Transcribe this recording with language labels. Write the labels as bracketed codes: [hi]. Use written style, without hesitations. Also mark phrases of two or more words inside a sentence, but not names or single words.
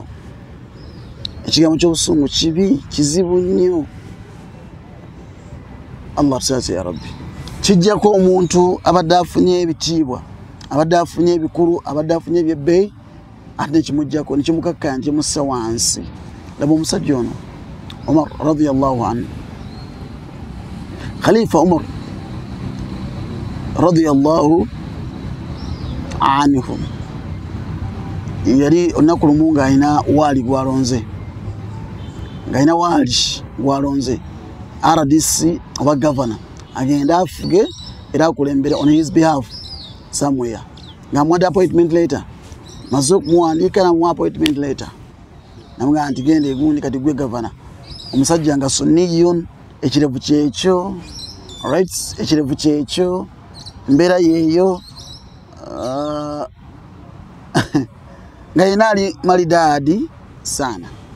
[lg] Ekigambo ky'obusungu kibi, kizibu nnyo. Allah tusaase [ar] يا رب. [lg] Kijjako omuntu abadde afunye ebitiibwa, abadde afunye ebikulu, abadde afunye ebyebbeeyi, ate nekimujjako nekimukakkanya nekimussa wansi. Laba omusajja ono Umar [ar] رضي الله عنه, [lg] Khalifa Umar [ar] رضي الله عنه [lg] yali olunaku lumu ng'alina waali gwalonze, ng'alina waali gwalonze RDC oba governor agenda afuge era akulembere [en] on his behalf somewhere. [lg] Ng'amuwadde [en] appointment letter, [lg] maze okumuwandiika n'amuwa [en] appointment letter, [lg] namugamba nti genda egundi kati gwe governor. Omusajja nga sunniyun, ekirevu kyekyo, alright, ekirevu kyekyo, mbeera yeeyo, nga yena ali malidaadi sana.